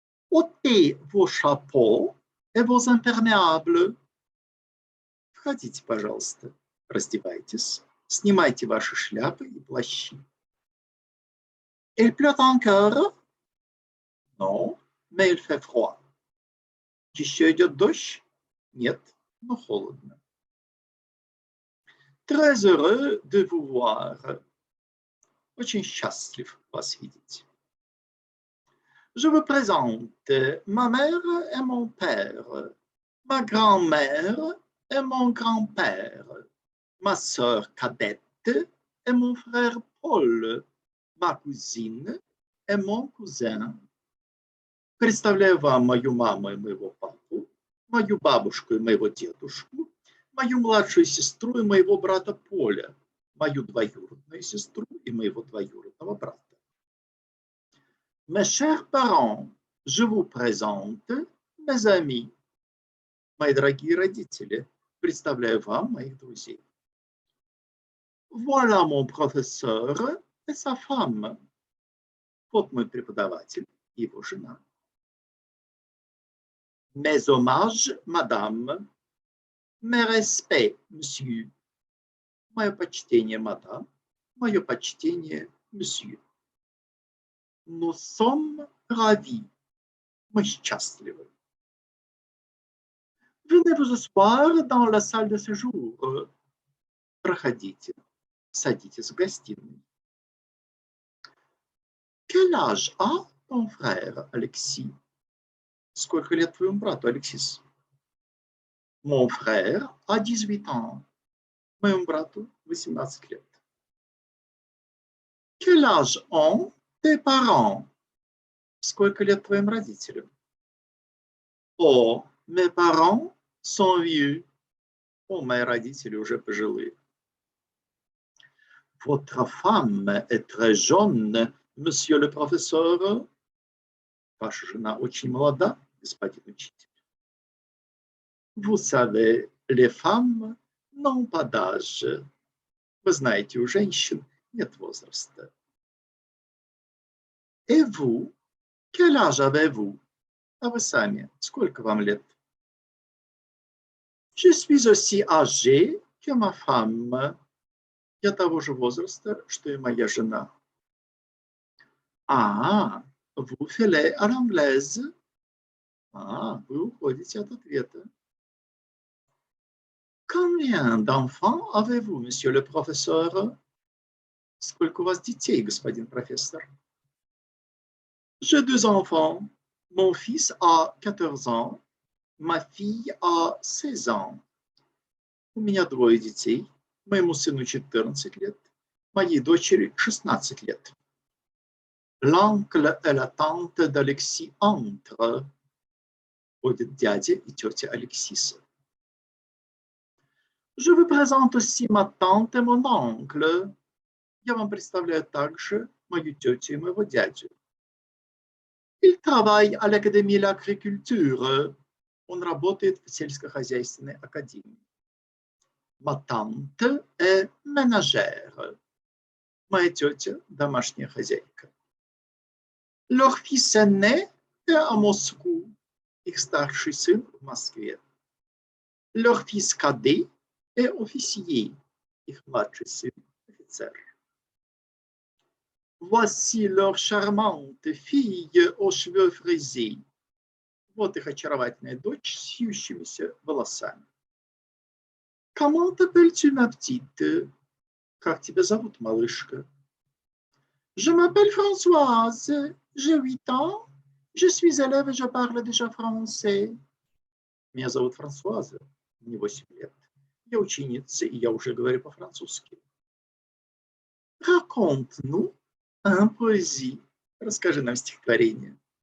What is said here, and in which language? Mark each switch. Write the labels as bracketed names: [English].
[French] Ôtez vos chapeaux et vos imperméables. [Russian] Входите, пожалуйста. Раздевайтесь. Снимайте ваши шляпы и плащи. [French] Il pleut encore? Non, mais il fait froid. [Russian] Еще идет дождь? Нет, но холодно. [French] Très heureux de vous voir. [Russian] Очень счастлив вас видеть. [French] Je vous présente ma mère et mon père, ma grand-mère et mon grand-père, ma sœur cadette et mon frère Paul, ma cousine et mon cousin. [Russian] Представляю вам мою маму и моего папу, мою бабушку и моего дедушку, мою младшую сестру и моего брата Поля, мою двоюродную сестру и моего двоюродного брата. [French] Mes chers parents, je vous présente mes amis. [Russian] Мои дорогие родители, представляю вам моих друзей. [French] Voilà mon professeur et sa femme. [Russian] Вот мой преподаватель и его жена. [French] Mes hommages, madame. Mes respects, monsieur. [Russian] Мое почтение, мадам. Мое почтение, monsieur. [French] Nous sommes ravis. [Russian] Мы счастливы. [French] Venez vous asseoir dans la salle de séjour. [Russian] Проходите. Садитесь в гостиной. [French] Quel âge a ton frère, Alexis? [Russian] Сколько лет твоему брату, Алексис? [French] Mon frère a 18 ans. [Russian] Моему брату 18 лет. [French] Quel âge ont tes parents? [Russian] Сколько лет твоим родителям? [French] Oh, mes parents sont vieux. [Russian] О, мои родители уже пожилые. [French] Votre femme est très jeune, monsieur le professeur. [Russian] Ваша жена очень молода, господин учитель. [French] Vous savez, les femmes n'ont pas d'âge. [Russian] Вы знаете, у женщин нет возраста. [French] Et vous, quel âge avez-vous? [Russian] А вы сами, сколько вам лет? [French] Je suis aussi âgé que ma femme. [Russian] Я того же возраста, что и моя жена. [French] Ah, vous filez à l'anglaise? [Russian] Ah, вы уходите от ответа. [French] Combien d'enfants avez-vous, monsieur le professeur? [Russian] Сколько у вас детей, господин профессор? [French] J'ai 2 enfants. Mon fils a 14 ans. Ma fille a 16 ans. [Russian] У меня 2 детей. Моему сыну 14 лет. Моей дочери 16 лет. [French] L'oncle et la tante d'Alexis entrent. [Russian] Ходят дядя и тетя Алексиса. [French] Je vous présente aussi ma tante et mon oncle. [Russian] Я вам представляю также мою тетю и моего дядю. [French] Il travaille à l'Académie de l'Agriculture. [Russian] Он работает в сельскохозяйственной академии. [French] Ma tante est ménagère. [Russian] Моя тетя – домашняя хозяйка. [French] Leur fils aîné est à Moscou. [Russian] Их старший сын в Москве. [French] Leur fils cadet est officier. [Russian] Их младший сын – офицер. [French] Voici leur charmante fille aux cheveux frisés. [Russian] Вот их очаровательная дочь с вьющимися волосами. [French] Comment t'appelles-tu, ma petite? [Russian] Как тебя зовут, малышка? [French] Je m'appelle Françoise. J'ai 8 ans. Je suis élève et je parle déjà français. [Russian] Меня зовут Франсуаза, мне 8 лет. Я ученица, и я уже говорю по-французски. [French] Raconte-nous un poésie. [Russian] Расскажи нам стихотворение.